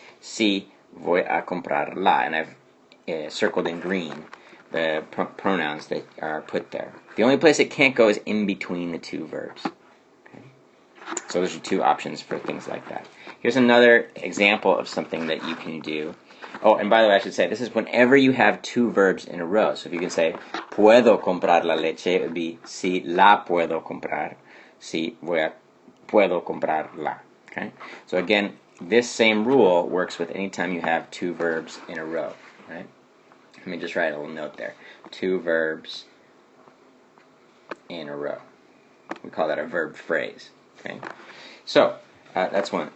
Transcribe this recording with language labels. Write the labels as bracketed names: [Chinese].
[Spanish] Sí, voy a comprar la. [English] And I've circled in green the pronouns that are put there. The only place it can't go is in between the two verbs. Okay? So those are two options for things like that. Here's another example of something that you can do. Oh, and by the way, I should say, this is whenever you have two verbs in a row. So if you can say, [Spanish] puedo comprar la leche, [English] it would be, [Spanish] si la puedo comprar, si puedo comprar la. [English] Okay? So again, this same rule works with any time you have two verbs in a row. Right? Let me just write a little note there. Two verbs in a row. We call that a verb phrase. Okay? So, that's one.